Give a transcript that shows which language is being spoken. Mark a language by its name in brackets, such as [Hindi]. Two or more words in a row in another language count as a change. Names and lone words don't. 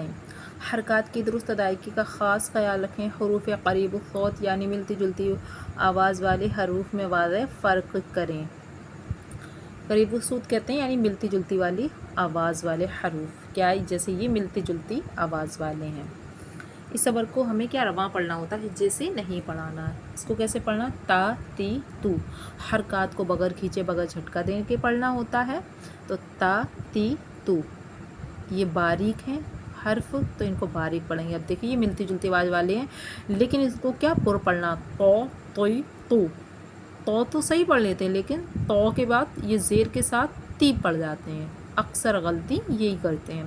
[Urdu] حرکات کی درست ادائیگی کا خاص خیال رکھیں۔ حروف قریب الصوت یعنی ملتی جلتی آواز والے حروف میں واضح فرق کریں۔ قریب الصوت کہتے ہیں یعنی ملتی جلتی والی آواز والے حروف، کیا جیسے یہ ملتی جلتی آواز والے ہیں۔ اس سبق کو ہمیں کیا رواں پڑھنا ہوتا ہے، جیسے نہیں پڑھانا ہے۔ اس کو کیسے پڑھنا؟ تا تی تو، حرکات کو بغیر کھینچے بغیر جھٹکا دے کے پڑھنا ہوتا ہے۔ تو تا تی تو یہ باریک ہیں حرف، تو ان کو باریک پڑھیں گے۔ اب دیکھیں یہ ملتی جلتی آواز والے ہیں، لیکن اس کو کیا پر پڑھنا؟ تو توئی تو صحیح پڑھ لیتے ہیں، لیکن تو کے بعد یہ زیر کے ساتھ تی پڑھ جاتے ہیں، اکثر غلطی یہی کرتے ہیں۔